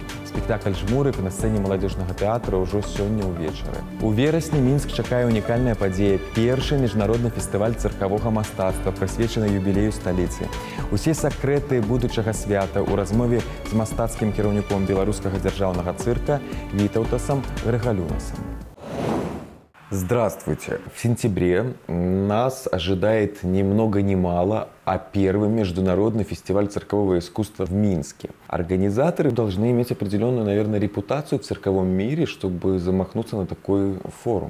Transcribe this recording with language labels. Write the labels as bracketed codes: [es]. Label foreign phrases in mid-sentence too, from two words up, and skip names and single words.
[be] Спектакль «Жмурык» на сцэне маладзёжнага тэатра ўжо сёння ўвечары. У верасні Мінск чакае унікальная падзея – першы міжнародны фестываль цыркавога мастацтва, прысвечаны юбілею сталіцы. Усе сакрэты будучага свята ў размове з мастацкім кіраўніком беларускага дзяржаўнага цырка Вітаўтасам Грыгалюнасам. [ru] Здравствуйте! В сентябре нас ожидает ни много ни мало, а первый международный фестиваль циркового искусства в Минске. Организаторы должны иметь определенную, наверное, репутацию в цирковом мире, чтобы замахнуться на такой форум.